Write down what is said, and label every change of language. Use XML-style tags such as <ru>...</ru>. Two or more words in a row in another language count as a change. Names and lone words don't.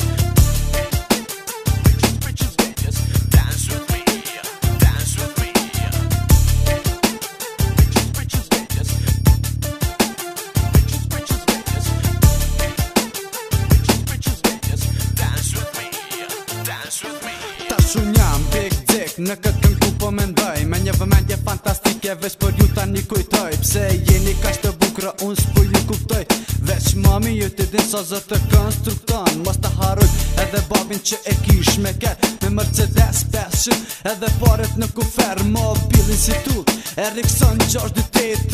<en>Bitches, bitches, bitches. Dance with me, dance with me. Bitches, bitches, bitches. Bitches, bitches, bitches. Bitches, bitches, bitches. Dance with me, dance with me.</en> <sq>Tash unë jam</sq> <en>big dick,</en> <sq>në këtë këngë ku po mendoj, me një vëmendje fantastike veç për ju tani kujtoj. Pse jeni kaq të bukra, unë s'po ju kuptoj. Veç mami ju ti din sa zë të konstrukton. Mos të harruj edhe babin që e kish me ket, me Mercedes 500, edhe paret në kufer, mobilin si tu Ericsson 628.</sq>